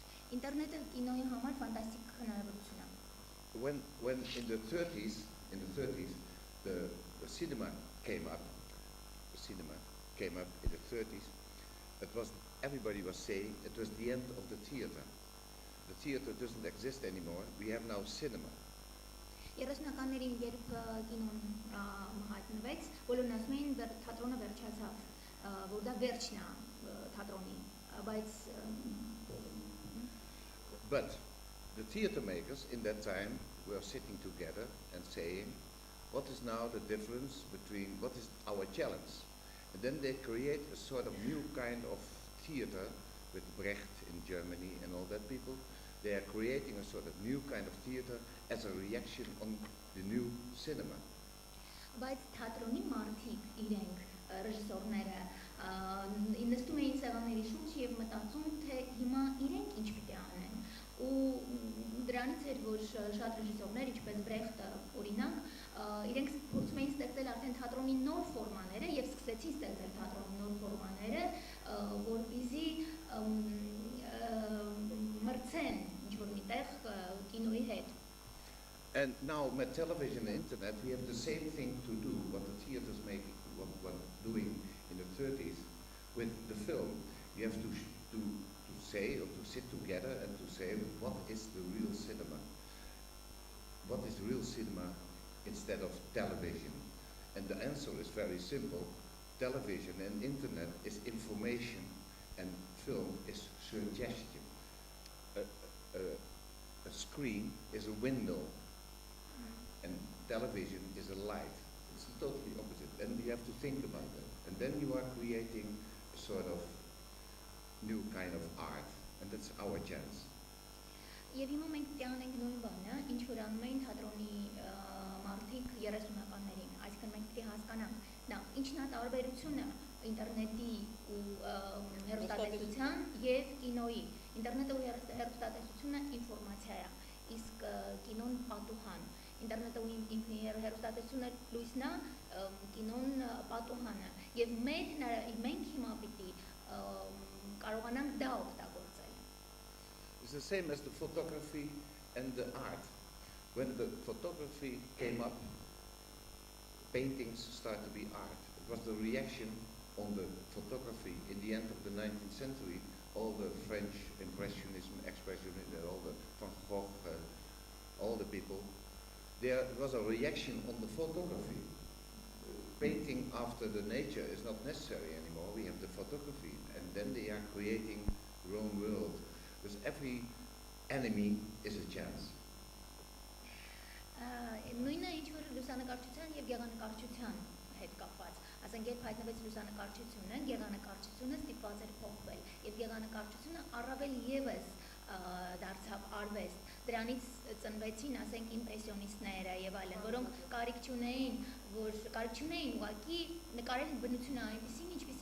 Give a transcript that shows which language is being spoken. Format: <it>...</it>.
<hy>Ինտերնետը կինոյի համար ֆանտաստիկ հնարավորություն է։</hy> <en>When in the 30s, the cinema came up. The cinema came up in the 30s. Everybody was saying it was the end of the theater. The theater doesn't exist anymore. We have now cinema.</en> <hy>30-ականներին երբ կինոն հայտնվեց, բոլորն ասում էին թատրոնը վերջացավ, որ դա վերջն է թատրոնի, բայց</hy> <en>But the theater makers in that time were sitting together and saying, what is now the difference between what is our challenge? And then they create a sort of new kind of theater with Brecht in Germany and all that people. They are creating a sort of new kind of theater as a reaction on the new cinema.</en> <hy>Բայց թատրոնի մարդիկ իրենք ռեժիսորները նստում էին սեղանների շուրջ եւ մտածում թե հիմա իրենք ինչ պիտի անեն ու դրանից էր որ շատ ռեժիսորներ ինչպես Բրեխտը օրինակ իրենք փորձում էին ստեղծել արդեն թատրոնի նոր ֆորմաները եւ սկսեցին ստեղծել թատրոնի նոր ֆորմաները որպեսզի մրցեն ինչ որ միտեղ կինոյի հետ.</hy> <en>And now with television and internet, we have the same thing to do, what the theaters make, what doing in the 30s with the film. You have to say or to sit together and to say what is the real cinema. What is real cinema instead of television? And the answer is very simple. Television and internet is information and film is suggestion. A screen is a window. And television is a light. It's totally opposite. And you have to think about that. And then you are creating a sort of new kind of art. And that's our chance.</en> <hy>Եվ հիմա մենք պետք է անենք նույն բանը, ինչ որ անում էին թատրոնի մարդիկ 30-ականներին, այսինքն մենք պետք է հասկանանք, նա ինչն է տարբերությունը ինտերնետի ու հեռուստատեսության եւ կինոյի։ Ինտերնետը ու հեռուստատեսությունը ինֆորմացիա է, իսկ կինոն պատուհան։ Ինտերնետը ու հեռուստատեսությունը լույսն է, կինոն պատուհանը։ Եվ մենք հիմա պիտի կարողանանք դա օգտագործել։</hy> <en>It's the same as the photography and the art. When the photography came up, paintings started to be art. It was the reaction on the photography in the end of the 19th century. All the French Impressionism, Expressionism, all the Van Gogh, all the people. There was a reaction on the photography. Painting after the nature is not necessary anymore. We have the photography, and then they are creating their own world. Because every enemy is a chance.</en> <hy>Նույնը ինչ որ լուսանկարչության եւ գեղանկարչության հետ կապված, ասենք երբ հայտնվեց լուսանկարչությունը, գեղանկարչությունը ստիպված էր փոխվել եւ գեղանկարչությունը առավել եւս դարձավ արվեստ։ Դրանից ծնվեցին, ասենք, իմպրեսիոնիստները եւ այլն, որոնք կարիք չունեին ուղղակի նկարել բնությունը այնպեսին, ինչպես</hy>